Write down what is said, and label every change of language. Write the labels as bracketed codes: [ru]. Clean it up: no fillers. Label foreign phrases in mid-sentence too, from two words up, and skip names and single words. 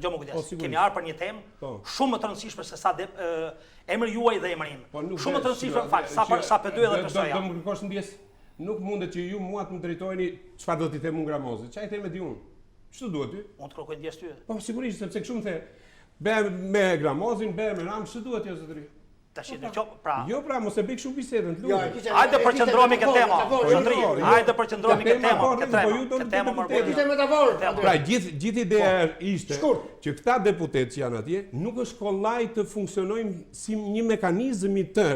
[sq] Jo më kujdes. Kemi ardhur për një temë shumë më të rëndësishme se sa emri juaj dhe emri im. Shumë më të rëndësishme, fal, sa për dy edhe për soja. Do më kërkosh ndjes. Nuk mundet që ju mua të më drejtojeni çfarë do t'i them unë Gramozit. Çfarë i them di unë? Ç'të duhet ty? Unë të kërkoj ndjes ty. Po sigurisht, sepse kështu më the. Be me Gramozin, be me Ram, ç'të duhet jo zotëri? Tash pra. Jo pra, mos e bëj kështu bisedën, lutem. Hajde përqendrohemi këtë temë. Zotëri, hajde përqendrohemi këtë temë, këtë temë më Po ishte metaforë. Pra, gjithë ideja ishte që këta deputetë që janë atje nuk është kollaj të funksionojnë si një mekanizëm i tërë.